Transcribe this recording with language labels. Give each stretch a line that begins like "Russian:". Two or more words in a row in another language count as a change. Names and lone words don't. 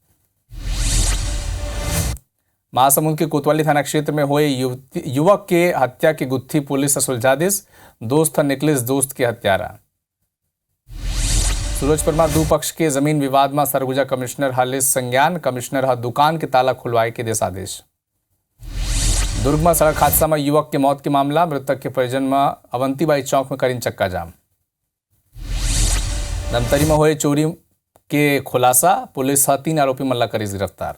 Chhattisgarhi: महासमुंद के कोतवाली थाना क्षेत्र में हुए युवक के हत्या की गुत्थी पुलिस सुलझा दिस, दोस्त निकलिस दोस्त के हत्यारा। सूरजपुर में 2 पक्ष के जमीन विवाद में सरगुजा कमिश्नर हालिस संज्ञान, कमिश्नर हा दुकान के ताला खुलवाए के देश आदेश। दुर्ग में सड़क हादसा में युवक के मौत के मामला, मृतक के परिजन में अवंतीबाई चौक में करीन चक्का जाम। धमतरी में हुए चोरी के खुलासा, पुलिस 3 आरोपी मल्ला करी गिरफ्तार।